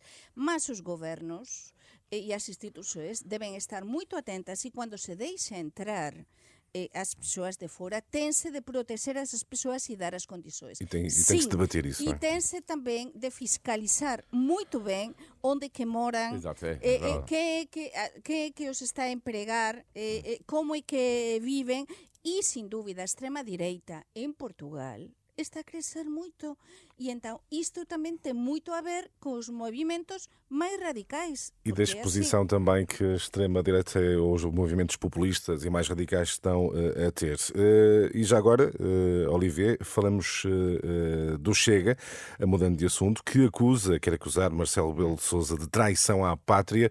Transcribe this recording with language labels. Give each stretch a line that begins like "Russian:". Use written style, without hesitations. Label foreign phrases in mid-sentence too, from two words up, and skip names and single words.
Galician: Mas os gobernos e as institucións deben estar moito atentas e cando se deixa entrar as persoas de fora, tense de proteger esas persoas e dar as condições.
Portuguese: E tem que se debater isso, e não é?
Galician: tense tamén de fiscalizar
Portuguese: muito bem
Galician: onde que moran,
Portuguese: Exato,
Galician: que os está a empregar, como é que viven, e, sin dúbida, a extrema-direita en Portugal está a crecer moito. E entón, isto tamén ten moito a ver cos movimentos máis radicais.
Portuguese: E da exposição também que a extrema-direita ou os movimentos populistas e mais radicais estão a ter. E já agora, Olivier, falamos do Chega, mudando de assunto, que quer acusar Marcelo Rebelo de Sousa de traição à pátria.